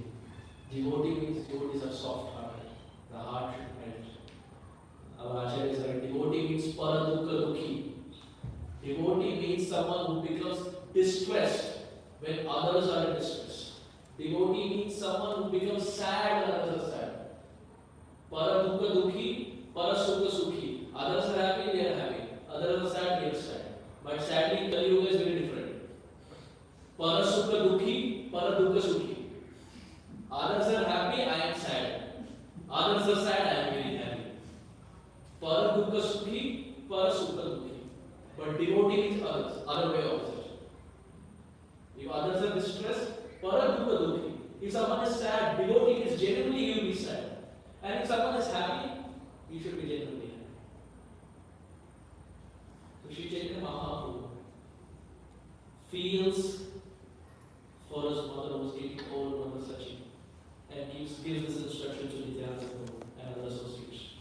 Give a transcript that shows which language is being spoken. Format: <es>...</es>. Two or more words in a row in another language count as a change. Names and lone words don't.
<en>Devotee means devotees are soft hearted. The heart should melt. Our Acharya is right. Devotee means</en> <sa>paradukka dukhi.</sa> <en>Devotee means someone who becomes distressed when others are in distress. Devotee means someone who becomes sad when others are sad.</en> <sa>Paradukka dukhi, parasukha sukhi.</sa> <en>Others are happy, they are happy. Others are sad, they are sad. But sadly, Kali Yuga is very different.</en> <sa>Parasukha dukhi, paradukha sukhi.</sa> <en>Others are happy, I am sad. Others are sad, I am very happy.</en> <sa>Paradukha sukhi, parasukha dukhi.</sa> <en>But devotee means others, other way opposite. If others are distressed,</en> <sa>paradukha dukhi.</sa> <en>If someone is sad, devotee is genuinely you will be sad. And if someone is happy, you should be genuinely happy. So Sri Chaitanya Mahaprabhu feels for his mother who is getting old, Mother Sachi, and gives this instruction to Nityananda Prabhu and other associates.</en>